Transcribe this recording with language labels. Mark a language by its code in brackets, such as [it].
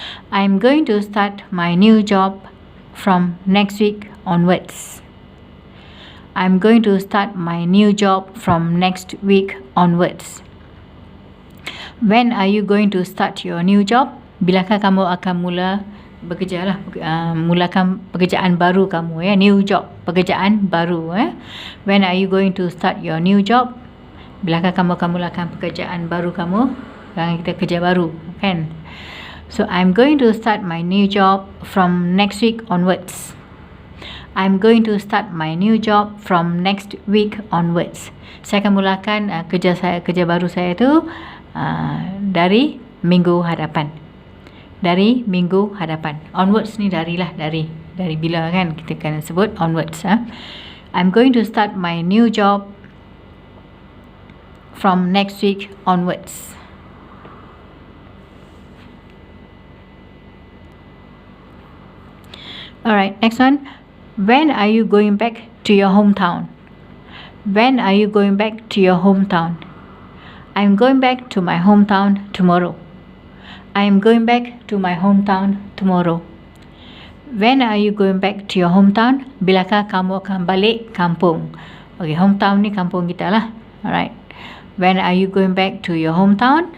[en] I'm going to start my new job from next week onwards. I'm going to start my new job from next week onwards. When are you going to start your new job? [ms] Bilakah kamu akan mula bekerja lah, mulakan pekerjaan baru kamu ya, new job, pekerjaan baru ya. [en] When are you going to start your new job? [ms] Bilakah kamu akan mulakan pekerjaan baru kamu? Jangan kita kerja baru kan. [en] So I'm going to start my new job from next week onwards. I'm going to start my new job from next week onwards. [ms] Saya akan mulakan kerja baru saya tu dari minggu hadapan. Dari minggu hadapan. Onwards ni dari bila kan kita akan sebut onwards. [en] I'm going to start my new job from next week onwards. Alright, next one. When are you going back to your hometown? When are you going back to your hometown? I'm going back to my hometown tomorrow. I'm going back to my hometown tomorrow. When are you going back to your hometown? [ms] Bilakah kamu akan balik kampung? Okay, hometown ni kampung kita lah. Alright. [en] When are you going back to your hometown?